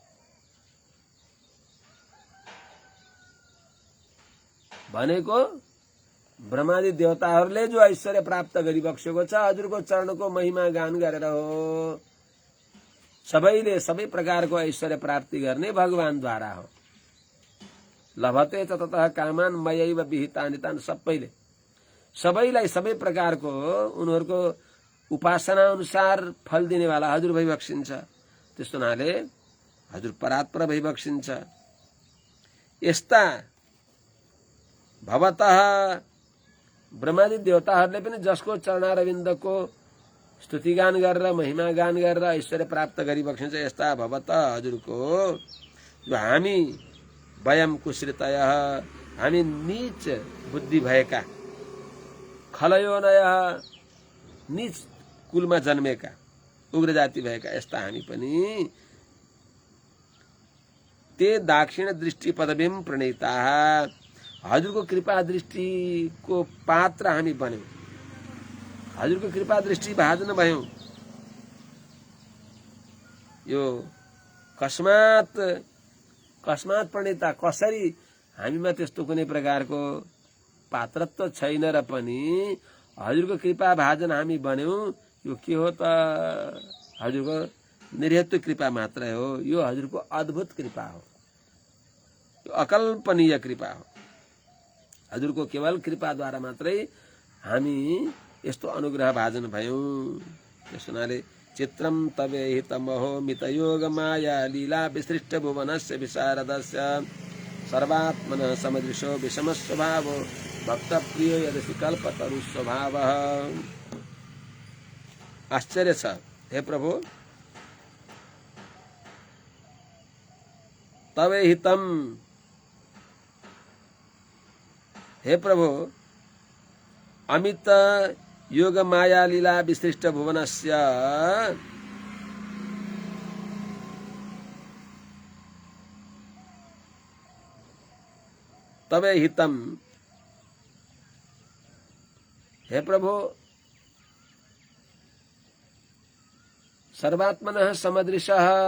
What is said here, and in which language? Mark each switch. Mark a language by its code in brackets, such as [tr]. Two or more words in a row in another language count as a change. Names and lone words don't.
[ne] भनेको ब्रह्मादि देवताहरूले जो ऐश्वर्य प्राप्त गरिबक्सेको छ हजुरको चरणको महिमा गान गरेर हो। सबैले सबै प्रकारको ऐश्वर्य प्राप्ति गर्ने भगवानद्वारा हो। [sa] लभते च ततः कामान मयैव विहितानि तान्, [ne] सबैलाई सबै प्रकारको उनीहरूको उपासना अनुसार फल दिनेवाला हजुर भइबक्सिन्छ। त्यस्तो हुनाले हजुर परात्पर भइबक्सिन्छ। यस्ता भवतः ब्रह्मादि देवताहरूले पनि जसको चरणारविन्दको स्तुतिगान गरेर महिमा गान गरेर ऐश्वर्य प्राप्त गरिबक्सिन्छ, यस्ता भवतः हजुरको जो हामी [sa] वयम कुसृतयः, [ne] हामी नीच बुद्धि भएका, खलयोनयः नीच कुलमा जन्मेका, उग्र जाति भएका यस्ता हामी पनि [sa] ते दाक्षिण दृष्टि पदवीं प्रणीताः, [ne] हजुरको कृपा दृष्टिको पात्र हामी बन्यौं, हजुरको कृपा दृष्टि भाजन भयौं। यो [sa] कस्मात प्रणीता, [ne] कसरी हामीमा त्यस्तो कुनै प्रकारको पात्रत्व छैन र पनि हजुरको कृपा भाजन हामी बन्यौं। यो के हो त? हजुरको निर्हेतु कृपा मात्रै हो। यो हजुरको अद्भुत कृपा हो। यो अकल्पनीय कृपा हो। हजुरको केवल कृपाद्वारा मात्रै हामी यस्तो अनुग्रह भाजन भयौं। त्यस हुनाले [sa] चित्रम तवे हितमहो मितयोग माया लीला विसृष्ट भुवनस्य विशारदस्य सर्वात्मनः समदृशो विषम स्वभावो भक्त प्रियो यदि कल्पतरु स्वभाव। [ne] आश्चर्य छ हे प्रभु, [sa] तवे हितम, हे प्रभु, अमित योग माया लीला विसृष्ट भुवनस्य तवे हितम, हे प्रभु, सर्वात्मनः समदृशः